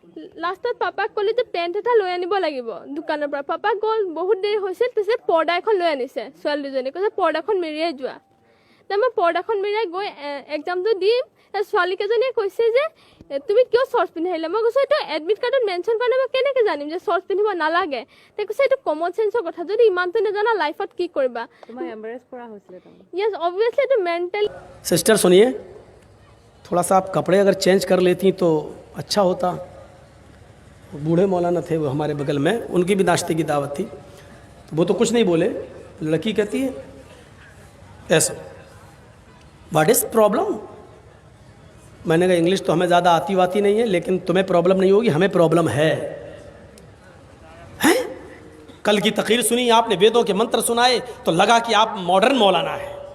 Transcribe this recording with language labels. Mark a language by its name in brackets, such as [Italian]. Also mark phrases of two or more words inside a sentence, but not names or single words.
[Assamese] লাষ্টত পাপাক ক'লে যে পেণ্ট এটা লৈ আনিব লাগিব দোকানৰ পৰা পাপা গ'ল বহুত দেৰি হৈছিল পিছত পৰ্দা এখন লৈ আনিছে ছোৱালী দুজনী কৈছে পৰ্দাখন মেৰিয়াই যোৱা মই পৰ্দাখন মেৰিয়াই গৈ এক্সামটো দিম ছোৱালীকেইজনীয়ে কৈছে যে তুমি কিয় শৰ্টছ পিন্ধি আহিলা মই কৈছোঁ এইটো [English] admit card [Assamese] মেনশ্যন কৰা নাই মই কেনেকৈ জানিম যে শৰ্টছ পিন্ধিব নালাগে তাই কৈছে এইটো [English] common sense [Assamese] কথা যদি ইমানটো নাজানা লাইফত কি কৰিবা [English] yes obviously [Assamese] এইটো মেণ্টেল [Hindi] सिस्टर सुनिए थोड़ा सा आप कपड़े अगर चेंज कर लेती तो अच्छा होता बूढ़े मौलाना थे वो हमारे बगल में उनकी भी नाश्ते की दावत थी तो वो तो कुछ नहीं बोले लड़की कहती है ऐसा [English] what is problem [Hindi] मैंने कहा इंग्लिश तो हमें ज़्यादा आती वाती नहीं है लेकिन तुम्हें प्रॉब्लम नहीं होगी हमें प्रॉब्लम है हैं कल की तकरीर सुनी आपने वेदों के मंत्र सुनाए तो लगा कि आप मॉडर्न मौलाना है